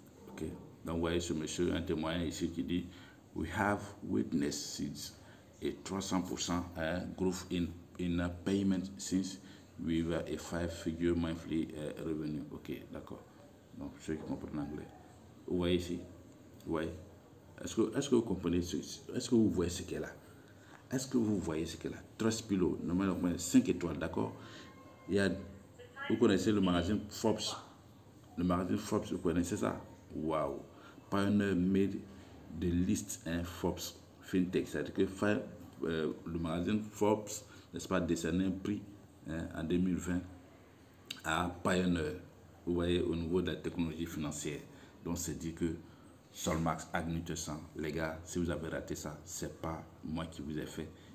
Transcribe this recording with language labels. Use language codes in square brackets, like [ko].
[fr] Ok, donc vous voyez ce monsieur, un témoin ici qui dit: [en] We have witnessed a 300% growth in payment since we were a 5-figure monthly revenue. [fr] Ok, d'accord. Donc, ceux qui comprennent l'anglais. Vous voyez ici? Vous voyez? Est-ce que vous comprenez? Est-ce que vous voyez ce qu'elle a? Est-ce que vous voyez ce qu'elle a? Trustpilot, normalement 5 étoiles, d'accord? Vous connaissez le magazine Forbes? Le magazine Forbes, vous connaissez ça? Wow! [en] Pioneer made the list Forbes FinTech. [fr] C'est-à-dire que le magazine Forbes, n'est-ce pas, décerné un prix en 2020 à Pioneer, vous voyez, au niveau de la technologie financière. Donc, c'est dit que Solmax, Agnew-Tesson, les gars, si vous avez raté ça, c'est pas moi qui vous ai fait.